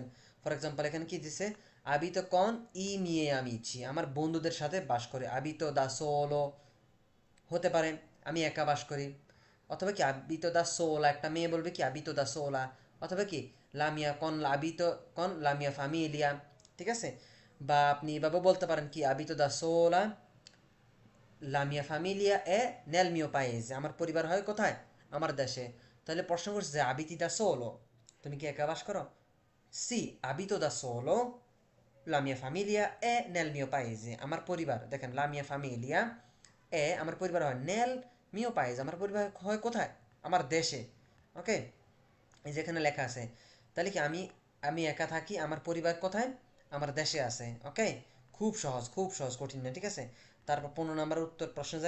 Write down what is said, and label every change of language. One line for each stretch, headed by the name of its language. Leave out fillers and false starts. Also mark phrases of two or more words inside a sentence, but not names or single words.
English: for example
Bangla: এখানে কি দিছে,
Italian: abito con i miei amici,
Bangla: আমার বন্ধুদের সাথে বাস করে,
Italian: abito da solo
Bangla: হতে পারে আমি একা বাস করি, অথবা কি
Italian: abito da sola,
Bangla: একটা মেয়ে বলবে কি
Italian: abito da sola,
Bangla: অথবা কি
Italian: la mia con abito con la mia famiglia,
Bangla: ঠিক আছে। বা আপনি এভাবে বলতে পারেন কি
Italian: abito da sola la mia famiglia è nel mio paese,
Bangla: আমার পরিবার হয় কোথায়, আমার দেশে। তাহলে প্রশ্ন করছে যে
Italian: abiti da solo,
Bangla: তুমি কি একা বাস করো,
Italian: sì abito da solo la mia famiglia è nel mio paese,
Bangla: আমার পরিবার, দেখেন
Italian: la mia famiglia
Bangla: এ আমার পরিবার হয়
Italian: nel mio paese,
Bangla: আমার পরিবার হয় কোথায়, আমার দেশে। ওকে, এই যেখানে লেখা আছে, তাহলে কি আমি আমি একা থাকি, আমার পরিবার কোথায়, আমার দেশে আছে। ওকে, খুব সহজ, খুব সহজ, কঠিন না, ঠিক আছে। তারপর 15 নম্বর উত্তর প্রশ্ন যাই।